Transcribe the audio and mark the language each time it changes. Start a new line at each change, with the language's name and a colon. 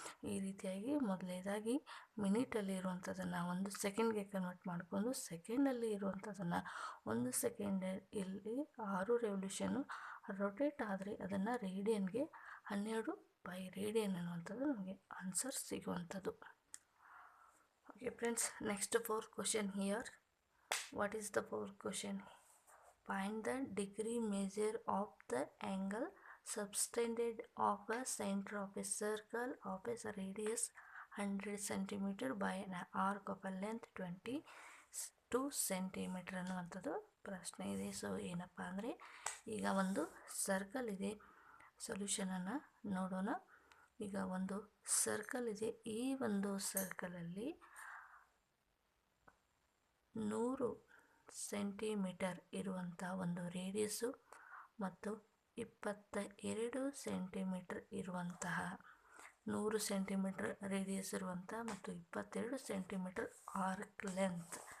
Kannada: ಈ ರೀತಿಯಾಗಿ ಮೊದಲನೇದಾಗಿ ಮಿನಿಟಲ್ಲಿ ಇರುವಂಥದ್ದನ್ನು 1 ಸೆಕೆಂಡ್ಗೆ ಕನ್ವರ್ಟ್ ಮಾಡಿಕೊಂಡು ಸೆಕೆಂಡಲ್ಲಿ ಇರುವಂಥದ್ದನ್ನು 1 ಸೆಕೆಂಡ್ ಇಲ್ಲಿ 6 ರೆವಲ್ಯೂಷನ್ನು ರೊಟೇಟ್ ಆದರೆ ಅದನ್ನು ರೇಡಿಯನ್ಗೆ 12 π ರೇಡಿಯನ್ ಅನ್ನುವಂಥದ್ದು ನಮಗೆ ಆನ್ಸರ್ ಸಿಗುವಂಥದ್ದು.
English: Okay friends, next 4th question here. What is the 4th question? Find the degree measure of the angle subtended of a center of a circle of a radius 100 centimeter by an arc of a length 22 centimeter
Kannada: ಅನ್ನುವಂಥದ್ದು ಪ್ರಶ್ನೆ ಇದೆ. So ಏನಪ್ಪ ಅಂದರೆ ಈಗ ಒಂದು circle ಇದೆ, ಸೊಲ್ಯೂಷನನ್ನು ನೋಡೋಣ. ಈಗ ಒಂದು ಸರ್ಕಲ್ ಇದೆ, ಈ ಒಂದು ಸರ್ಕಲಲ್ಲಿ 100 ಸೆಂಟಿಮೀಟರ್ ಇರುವಂಥ ಒಂದು ರೇಡಿಯಸ್ಸು ಮತ್ತು 22 ಸೆಂಟಿಮೀಟರ್ ಇರುವಂತಹ 100 ಸೆಂಟಿಮೀಟರ್ ರೇಡಿಯಸ್ ಇರುವಂಥ ಮತ್ತು 22 ಸೆಂಟಿಮೀಟರ್ ಆರ್ಕ್ ಲೆಂತ್.